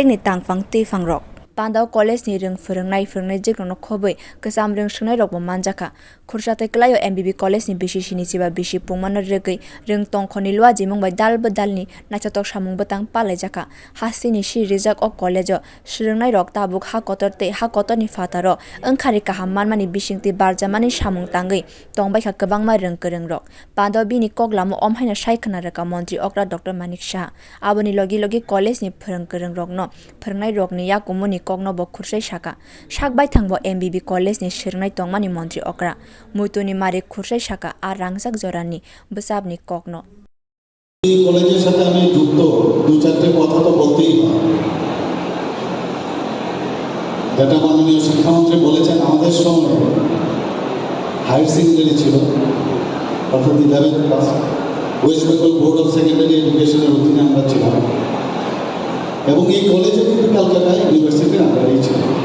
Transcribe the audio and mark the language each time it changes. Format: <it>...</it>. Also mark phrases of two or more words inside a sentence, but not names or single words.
<trp>ni tangfang tifangrok Pandau College ni rung forongnai jikrono khoboi kesam rung sungnai rokbo manjaka khursatai klayo MBB College ni bisishini chiba bisi pungmano rigui rung tongkhoni lua jimung bai dalbo dalni naithotok samung botang palaijaka hasini si rijak o college o swrungnai rok tabuk ha kotor ni fataro wngkhari kaham manmani bisingti barjamani samung tangui tongbaikha kwbangma rung rok Pandau bini koglamo omhaina saikhna raka Mantri Okra Dr. Manik Shah aboni logi college ni phorongkrong rokno phorngnai rokni yakumuni kokno bo khursai saka sakbai thangbo MBB College ni swrungnai tongmani Mantri Okra muituni mari khursai saka a rangjak jorani bwsabni kokno</trp> <bn>এই কলেজের সাথে আমি যুক্ত দু চারটে কথা তো বলতেই হয় যেটা মাননীয় শিক্ষামন্ত্রী বলেছেন আমাদের সময়</bn> <en>higher secondary</en> <bn>ছিল অর্থাৎ 11th ক্লাস ওয়েস্ট বেঙ্গল বোর্ড অফ সেকেন্ডারি এডুকেশনের অধীনে আমরা ছিলাম এবং এই কলেজে কিন্তু ক্যালকাটা ইউনিভার্সিটির আন্ডারেই ছিল</bn>